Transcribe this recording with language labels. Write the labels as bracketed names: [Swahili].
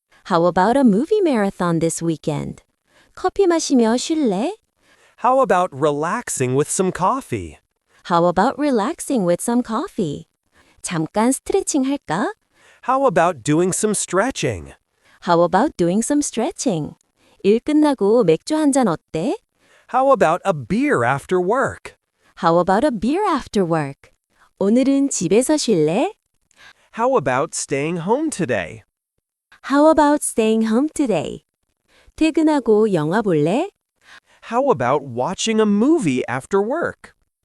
[English] How about a movie marathon this weekend? [Korean] 커피 마시며 쉴래? [English] How about relaxing with some coffee? How about relaxing with some coffee? [Korean] 잠깐 스트레칭 할까? [English] How about doing some stretching? How about doing some stretching? [Korean] 일 끝나고 맥주 한 잔 어때? [English] How about a beer after work? How about a beer after work? [Korean] 오늘은 집에서 쉴래? [English] How about staying home today? How about staying home today? [Korean] 퇴근하고 영화 볼래? [English] How about watching a movie after work?